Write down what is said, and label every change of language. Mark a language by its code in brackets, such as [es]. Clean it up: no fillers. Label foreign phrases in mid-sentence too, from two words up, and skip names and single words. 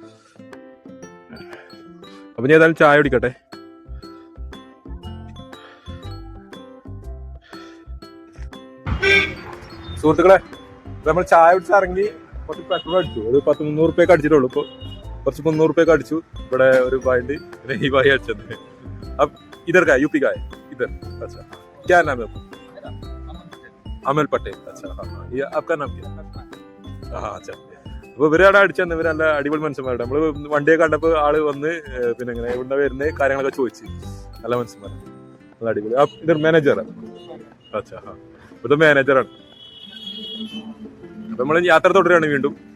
[ml] അപ്പൊ ഞാൻ ഏതായാലും ചായ കുടിക്കട്ടെ. സുഹൃത്തുക്കളെ, നമ്മൾ ചായ കുടിച്ച് ഇറങ്ങി കുറച്ച് പെട്രോൾ അടിച്ചു. ഒരു 300 രൂപയൊക്കെ അടിച്ചിട്ടുള്ളൂ. ഇപ്പൊ കുറച്ച് 300 രൂപയൊക്കെ അടിച്ചു. ഇവിടെ ഒരു ബായിണ്ട്. പിന്നെ ഈ ബായി അടിച്ചത് [hi] इधर का यूपी का है इधर. अच्छा क्या नाम है? अमल पटेल. अच्छा हाँ हाँ ये आपका नाम क्या? हाँ अच्छा. [ml] അപ്പൊ ഇവരവിടെ അടിച്ചെന്ന്. ഇവര് നല്ല അടിപൊളി മനുഷ്യന്മാരുടെ. നമ്മള് വണ്ടിയൊക്കെ കണ്ടപ്പോ ആള് വന്ന് പിന്നെ ഇങ്ങനെ ഇവിടെ വരുന്ന കാര്യങ്ങളൊക്കെ ചോദിച്ചു. നല്ല മനുഷ്യന്മാരാണ്, നല്ല അടിപൊളി. ഇതൊരു മാനേജറാണ്. [hi] अच्छा हाँ [ml] ഇത് മാനേജറാണ്. അപ്പൊ നമ്മള് യാത്ര തുടരുകയാണ് വീണ്ടും.